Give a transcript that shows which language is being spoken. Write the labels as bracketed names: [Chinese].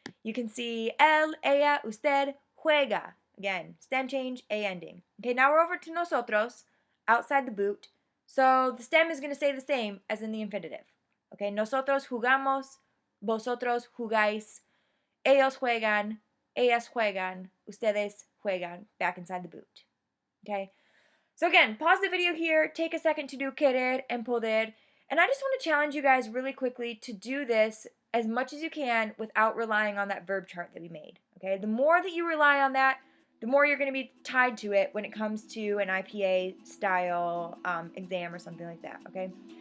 [English] You can see [Spanish] él, ella, usted juega. [English] Again, stem change, A ending. Okay, now we're over to nosotros, outside the boot. So the stem is going to stay the same as in the infinitive. [Spanish] Okay, nosotros jugamos, vosotros jugáis, ellos juegan, ellas juegan, ustedes juegan, [English] back inside the boot. Okay, so again, pause the video here, take a second to do querer and poder, and I just want to challenge you guys really quickly to do this as much as you can without relying on that verb chart that we made. Okay, the more that you rely on that, the more you're going to be tied to it when it comes to an IPA style exam or something like that, okay?